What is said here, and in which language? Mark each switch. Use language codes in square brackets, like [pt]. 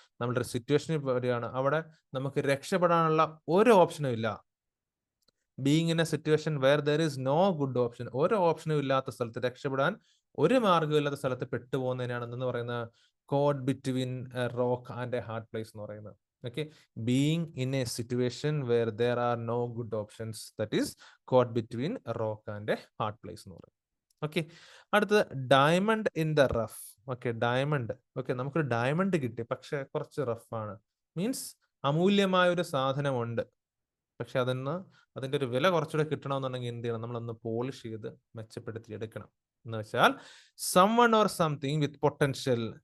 [ml] നമ്മുടെ ഒരു സിറ്റുവേഷനിൽ വരികയാണ്, അവിടെ നമുക്ക് രക്ഷപ്പെടാനുള്ള ഒരു ഓപ്ഷനും ഇല്ല. [en] being in a situation where there is no good option, [ml] ഒരു ഓപ്ഷനും ഇല്ലാത്ത സ്ഥലത്ത്, രക്ഷപ്പെടാൻ ഒരു മാർഗ്ഗവും ഇല്ലാത്ത സ്ഥലത്ത് പെട്ടുപോകുന്നതിനാണ് എന്ന് പറയുന്നത് [en] caught between a rock and a hard place [ml] എന്ന് പറയുന്നത്. [en] Okay, being in a situation where there are no good options, that is caught between a rock and a hard place [ml] എന്ന് പറയും. ഓക്കെ, അടുത്തത് diamond in the rough. Okay, diamond. Okay, നമുക്കൊരു diamond കിട്ടി, പക്ഷെ കുറച്ച് റഫാണ്. Means അമൂല്യമായ ഒരു സാധനമുണ്ട്, പക്ഷെ അതിന്റെ ഒരു വില കുറച്ചുകൂടെ കിട്ടണമെന്നുണ്ടെങ്കിൽ എന്ത് ചെയ്യണം? നമ്മളൊന്ന് പോളിഷ് ചെയ്ത് മെച്ചപ്പെടുത്തി എടുക്കണം. എന്ന് വെച്ചാൽ [en] Someone or something with potential.